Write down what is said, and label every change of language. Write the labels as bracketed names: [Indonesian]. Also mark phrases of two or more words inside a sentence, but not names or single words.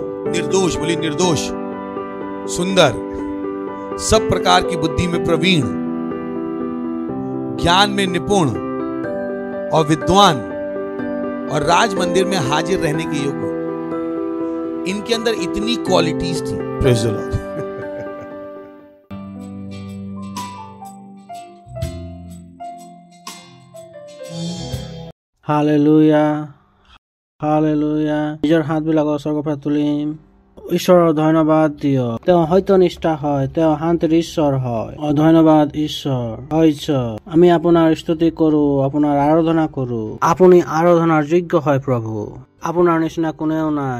[Hindi] निर्दोष, बोली निर्दोष, सुंदर, सब प्रकार की बुद्धि में प्रवीण, ज्ञान में निपुण और विद्वान और राज मंदिर में हाजिर रहने के योग्य। इनके अंदर इतनी क्वालिटीज थी। [English] Praise the Lord. [Hindi] हालेलुया, हालेलुया। [Assamese] নিজৰ হাতবিলাক ওচৰৰ পৰা তুলিম। ঈশ্বৰৰ ধন্যবাদ দিয়ক, তেওঁ সত্যনিষ্ঠা হয়, তেওঁ শান্তিৰ ঈশ্বৰ হয়। ধন্যবাদ ঈশ্বৰ। আমি আপোনাৰ স্তুতি কৰো, আপোনাৰ আৰাধনা কৰো। আপুনি আৰাধনাৰ যোগ্য হয় প্ৰভু, আপোনাৰ নিচিনা কোনেও নাই।